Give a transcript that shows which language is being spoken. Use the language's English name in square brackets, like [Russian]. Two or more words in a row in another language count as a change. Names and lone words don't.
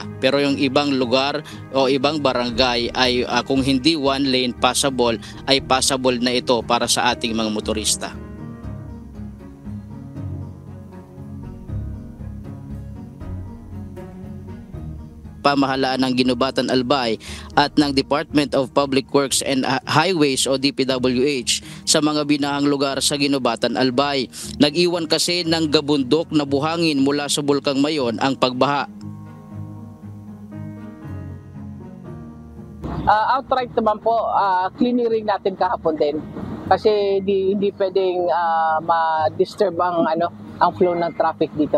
[Filipino] Pero yung ibang lugar o ibang barangay ay kung hindi [English] one lane passable, [Filipino] ay passable na ito para sa ating mga motorista. Pamahalaan ng Ginubatan, Albay at ng Department of Public Works and Highways o DPWH sa mga binahang lugar sa Ginubatan, Albay. Nag-iwan kasi ng gabundok na buhangin mula sa Bulkang Mayon ang pagbaha. Outright naman po, clearing natin kahapon din. Kasi hindi pwedeng ma-disturb ang flow ng traffic dito.